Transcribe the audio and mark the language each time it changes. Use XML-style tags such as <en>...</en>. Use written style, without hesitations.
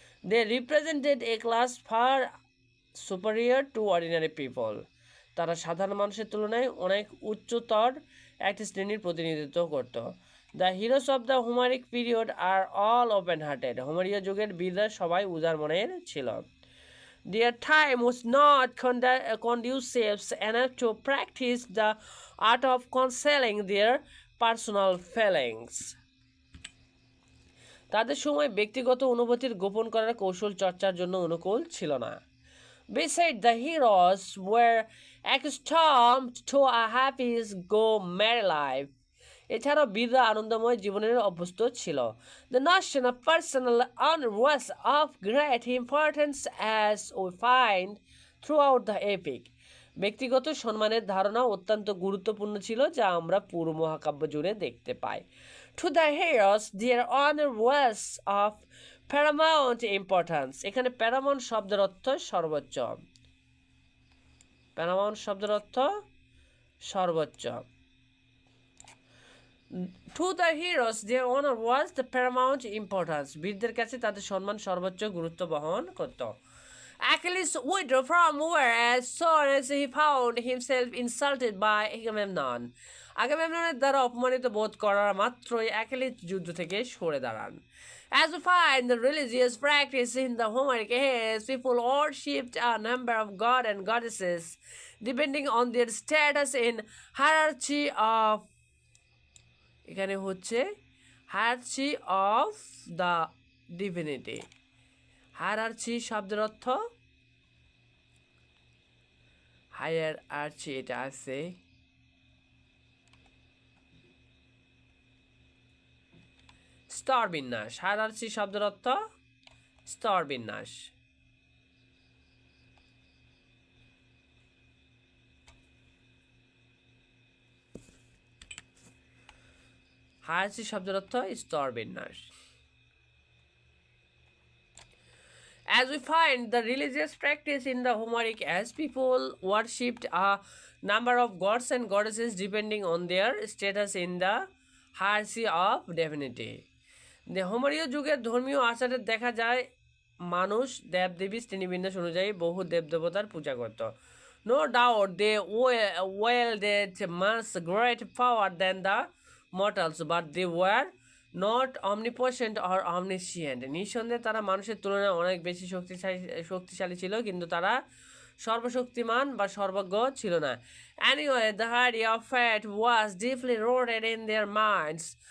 <en>they represented a class far superior to ordinary people,</en> <bn>তারা সাধারণ মানুষের তুলনায় অনেক উচ্চতর একটি শ্রেণীর প্রতিনিধিত্ব করত।</bn> <en>the heroes of the Homeric period are all open hearted,</en> <bn>হোমারীয় যুগের বীররা সবাই উদার মনের ছিল।</bn> <en>Their time was not conducive enough to practice the art of concealing their personal feelings.</en> <bn>তাদের সময় ব্যক্তিগত অনুভূতির গোপন করার কৌশল চর্চার জন্য অনুকূল ছিল না।</bn> <en>Besides, the heroes were accustomed to a happy go merry life.</en> <bn>এছাড়াও বীররা আনন্দময় জীবনের অভ্যস্ত ছিল।</bn> <en>The notion of personal honor was of great importance as we find throughout the epic.</en> <bn>ব্যক্তিগত সম্মানের ধারণা অত্যন্ত গুরুত্বপূর্ণ ছিল, যা আমরা পুরো মহাকাব্য জুড়ে দেখতে পাই।</bn> <en>To the heroes, their honor was of paramount importance.</en> <bn>এখানে প্যারামাউন্ট শব্দের অর্থ সর্বোচ্চ। প্যারামাউন্ট শব্দের অর্থ সর্বোচ্চ।</bn> <en>To the heroes, their honor was the paramount importance.</en> <bn>বীরদের কাছে তাদের সম্মান সর্বোচ্চ গুরুত্ব বহন করত।</bn> <en>Achilles withdrew from war as soon as he found himself insulted by Agamemnon.</en> <bn>আগামেমননের দ্বারা অপমানিত বোধ করার মাত্রই অ্যাকিলিস যুদ্ধ থেকে সরে দাঁড়ান।</bn> <en>As we find the religious practice in the Homeric age, people worshipped a number of gods and goddesses depending on their status in hierarchy of,</en> <bn>এখানে হচ্ছে</bn> <en>Hierarchy of the divinity.</en> <bn>হায়ারচি শব্দের অর্থ হায়ার আর্চি, এটা আছে স্তর বিন্যাস। হায়ারচি শব্দের অর্থ স্তর বিন্যাস। হায়ারচি শব্দের অর্থ স্তর বিন্যাস।</bn> <en>As we find the religious practice in the Homeric, as people worshipped a number of gods and goddesses depending on their status in the hierarchy of divinity.</en> <bn>The হোমারীয় যুগের ধর্মীয় আচারে দেখা যায় মানুষ দেবদেবী শ্রেণীবিন্যাস অনুযায়ী বহু দেবদেবতার পূজা করত।</bn> <en>No doubt they wielded much greater power than the mortals, but they were not omnipotent or omniscient.</en> <bn>নিঃসন্দেহে তারা মানুষের তুলনায় অনেক বেশি শক্তিশালী ছিল, কিন্তু তারা সর্বশক্তিমান বা সর্বজ্ঞ ছিল না।</bn> <en>Anyway, the idea of fate was deeply rooted in their minds.</en>